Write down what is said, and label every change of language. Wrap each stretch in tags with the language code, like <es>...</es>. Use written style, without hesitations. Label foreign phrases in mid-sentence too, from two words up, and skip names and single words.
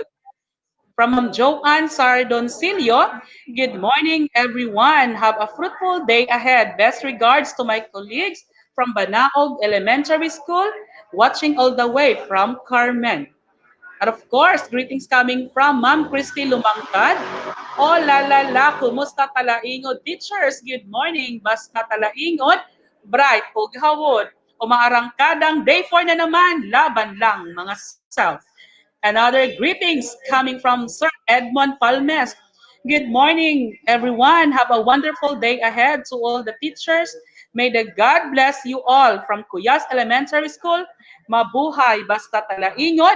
<en>From Ma'am Joanne Sardoncillo, good morning, everyone. Have a fruitful day ahead. Best regards to my colleagues from Banaog Elementary School, watching all the way from Carmen. And of course, greetings coming from Ma'am Christy Lumangkad. Oh, la la la,</en> <ceb>kumusta talaingod teachers?</ceb> <en>Good morning,</en> <ceb>basta talaingod, bright ug hawod.</ceb> <tl>Umaarangkadang day 4 na naman, laban lang mga self.</tl> <en>Another greetings coming from Sir Edmond Palmes. Good morning, everyone. Have a wonderful day ahead to all the teachers. May the God bless you all from Cuyas Elementary School.</en> <ceb>Mabuhay basta talaingod.</ceb>